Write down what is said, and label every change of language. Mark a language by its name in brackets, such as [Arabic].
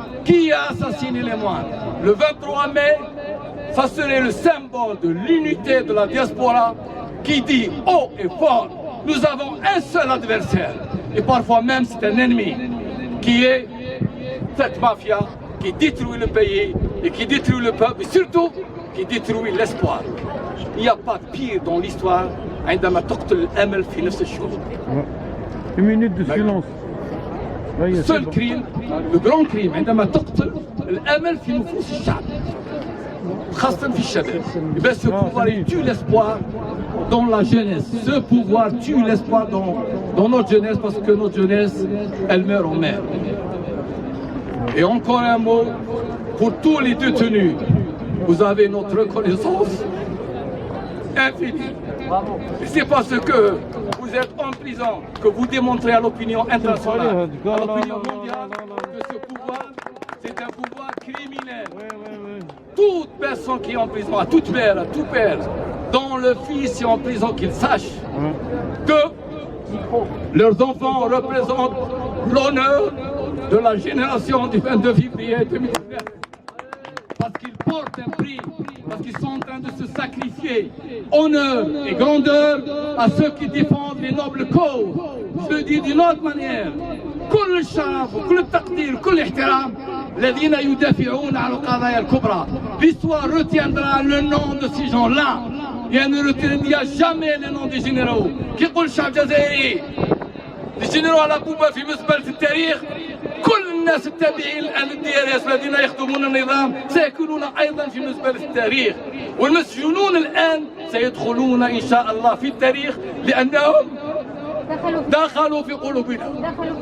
[French] Qui a assassiné les moines? Le 23 mai, ça serait le symbole de l'unité de la diaspora qui dit haut et fort, nous avons un seul adversaire. Et parfois même c'est un ennemi, qui est cette mafia qui détruit le pays et qui détruit le peuple, et surtout qui détruit l'espoir. Il n'y a pas de pire dans l'histoire. [Arabic] عندما تقتل الأمل في نفس الشهور. [French] Une minute de silence. Seul crime, le grand crime, [Arabic] عندما تقتل الأمل في نفوس الشعب. خاصة في الشباب. [French] Ben, ce pouvoir il tue l'espoir dans la jeunesse. Ce pouvoir tue l'espoir dans notre jeunesse parce que notre jeunesse, elle meurt en mer. Et encore un mot pour tous les détenus. Vous avez notre reconnaissance infinie. Et c'est parce que vous êtes en prison que vous démontrez à l'opinion internationale, à l'opinion mondiale, que ce pouvoir, c'est un pouvoir criminel. Toute personne qui est en prison, à toute mère, à tout père, dont le fils est en prison, qu'ils sachent que leurs enfants représentent l'honneur de la génération du 22 février 2019. Parce qu'ils portent un prix, parce qu'ils sont en train de se sacrifier. Honneur et grandeur à ceux qui défendent les nobles causes. Je le dis d'une autre manière. [Arabic] كل الشرف وكل التقدير وكل الاحترام الذين يدافعون عن القضايا الكبرى. [French] L'histoire retiendra le nom de ces gens-là. Et elle ne retiendra jamais le nom des généraux. [Arabic] كي يقول الشعب الجزائري الجنرال على بوبا في مزبلة التاريخ. كل الناس التابعين الآن للDRS الذين يخدمون النظام سيكونون أيضا في مزبلة التاريخ. والمسجونون الآن سيدخلون إن شاء الله في التاريخ لأنهم دخلوا في قلوبنا.